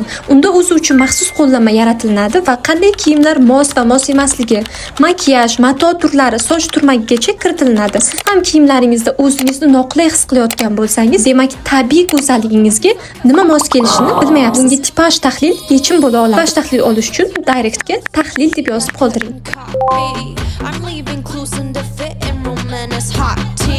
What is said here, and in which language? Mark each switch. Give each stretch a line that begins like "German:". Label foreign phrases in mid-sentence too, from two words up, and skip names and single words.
Uzbek: Unda o'zi uchun maxsus qo'llanma yaratiladi va qanday kiyimlar mos va mos emasligi, makiyaj, mato turlari soch turmagigacha kiritiladi. Siz ham kiyimlaringizda o'zingizni noqulay his qilayotgan bo'lsangiz, demak tabiiy go'zalligingizga nima mos kelishini bilmayapsiz. Bunga tipaj tahlil yechim bo'la oladi. Tipaj tahlil olish uchun direktga tahlil deb yozib qoldiring.
English: I'm leaving clues in the fit and room and it's hot.